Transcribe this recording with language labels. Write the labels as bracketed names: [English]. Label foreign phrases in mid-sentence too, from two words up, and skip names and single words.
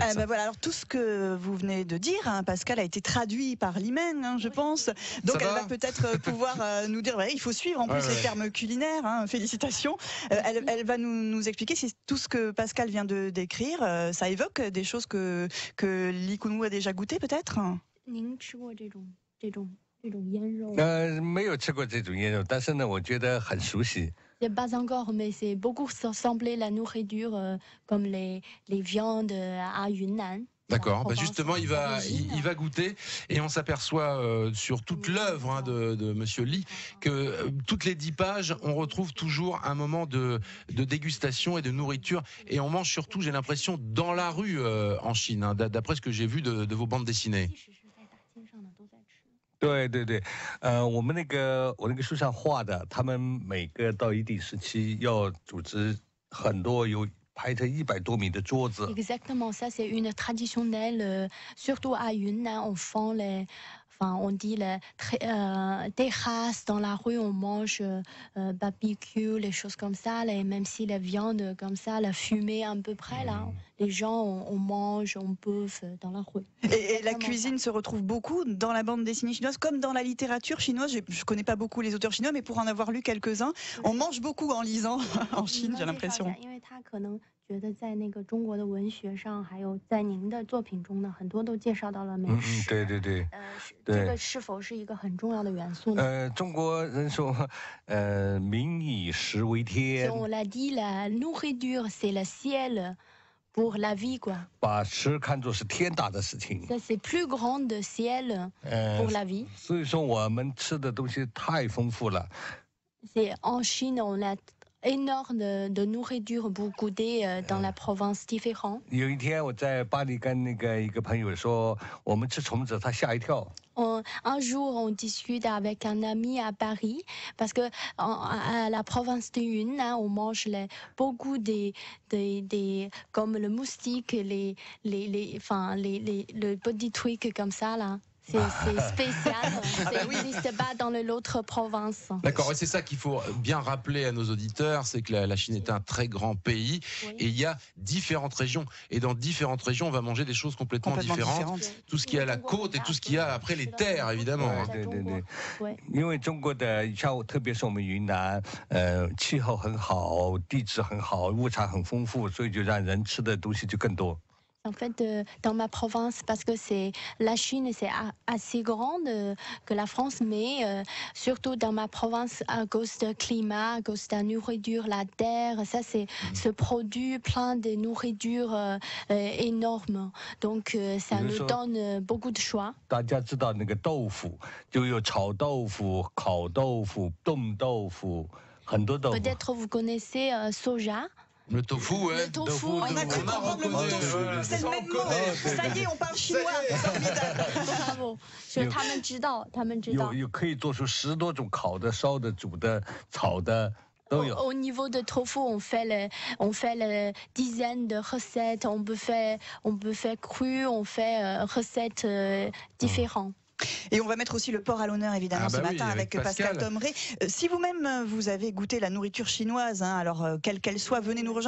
[French] Alors tout ce que vous venez de dire, Pascal, a été traduit par Li Meng, je pense. Donc elle va peut-être pouvoir nous dire. Il faut suivre en plus les termes culinaires. Félicitations. Elle va nous expliquer si tout ce que Pascal vient de décrire, ça évoque des choses que Lee Kun-woo a déjà goûté, peut-être. [Chinese] 没有吃过这种腌肉，但是呢，我觉得很熟悉。 [French] Pas encore, mais c'est beaucoup semblé la nourriture comme les viandes à Yunnan. D'accord, justement il va goûter et on s'aperçoit sur toute l'œuvre de Monsieur Lee que toutes les 10 pages on retrouve toujours un moment de dégustation et de nourriture et on mange surtout, j'ai l'impression, dans la rue en Chine, d'après ce que j'ai vu de vos bandes dessinées. [Chinese] 对，我那个书上画的，他们每个到一定时期要组织很多有排成100多米的桌子。 [French] Exactement, ça c'est une traditionnelle, surtout à Yunnan, on dit les terrasses dans la rue, on mange barbecue, les choses comme ça, même si la viande comme ça, la fumée à peu près là, les gens on mange, on bouffe dans la rue. Et la cuisine se retrouve beaucoup dans la bande dessinée chinoise, comme dans la littérature chinoise. Je connais pas beaucoup les auteurs chinois, mais pour en avoir lu quelques-uns, on mange beaucoup en lisant en Chine, j'ai l'impression. [Chinese] 觉得在那个中国的文学上，还有在您的作品中呢，很多都介绍到了美食。对对对。这个是否是一个很重要的元素呢？中国人说，民以食为天。 [French] On l'a dit, la nourriture c'est le ciel pour la vie, quoi. [Chinese] 把吃看作是天大的事情。 [French] Ça c'est plus grand de ciel pour la vie. [Chinese] 所以说我们吃的东西太丰富了。 [French] C'est en Chine, on a énorme de nourriture pour goûter dans la province différente. [Chinese] 有一天我在巴黎跟一个朋友说，我们吃虫子，他吓一跳。 [French] Un jour, on discute avec un ami à Paris parce que à la province de Yunnan, on mange beaucoup comme le moustique, les petits trucs comme ça là. C'est spécial, ça n'existe pas dans l'autre province. D'accord, et c'est ça qu'il faut bien rappeler à nos auditeurs, c'est que la Chine est un très grand pays et il y a différentes régions. Et dans différentes régions, on va manger des choses complètement différentes. Tout ce qui est à la côte et tout ce qu'il y a après les terres, évidemment. [Chinese] 对，因为中国的像特别是我们云南，气候很好，地质很好，物产很丰富，所以就让人吃的东西就更多。 [French] En fait, dans ma province, parce que la Chine, c'est assez grande que la France, mais surtout dans ma province, à cause du climat, à cause de la nourriture, la terre, ça, c'est ce produit plein de nourriture énorme. Donc, ça nous donne beaucoup de choix. [Chinese] 大家知道那个豆腐，就有炒豆腐、烤豆腐、冻豆腐，很多豆腐。 [French] Peut-être vous connaissez soja. Le tofu, ouais. Le tofu, on a cru comprendre le mot tofu. C'est le même mot. Ça y est, on parle chinois. Bravo. [Chinese] 他们知道，他们知道。有可以做出10多种烤的、烧的、煮的、炒的。 [French] Au niveau de tofu, on fait dizaines de recettes. On peut faire cru, on fait recettes différentes. Et on va mettre aussi le porc à l'honneur, évidemment, ce matin avec Pascal Thomré. Si vous-même, vous avez goûté la nourriture chinoise, alors quelle qu'elle soit, venez nous rejoindre.